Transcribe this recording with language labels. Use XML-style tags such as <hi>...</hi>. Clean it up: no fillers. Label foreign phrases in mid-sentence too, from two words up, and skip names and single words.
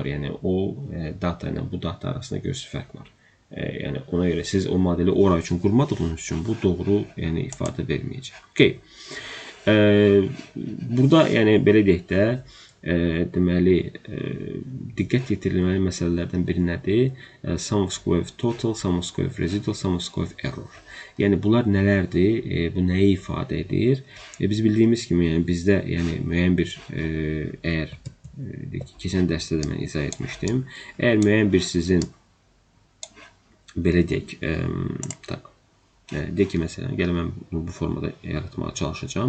<az>Yəni o data ilə bu data arasında görürsüz fərq var. Yəni ona görə siz o modeli ora üçün qurmadığınız üçün bu doğru yəni ifadə verməyəcək. Okay. Burada yəni belə deyək də, deməli, diqqət yetirilməli məsələlərdən biri nədir?</az> <en>Sum of square of total, sum of square of residual, sum of square of error.</en> <az>Yəni bunlar nələrdir? Bu nəyi ifadə edir? Biz bildiyimiz kimi, yəni bizdə yəni müəyyən bir əgər keçən dərsdə də mən izah etmişdim. Əgər müəyyən bir sizin belə deyək, deyək ki, məsələn, gəlin mən bu formada yaratmağa çalışacağım.</az>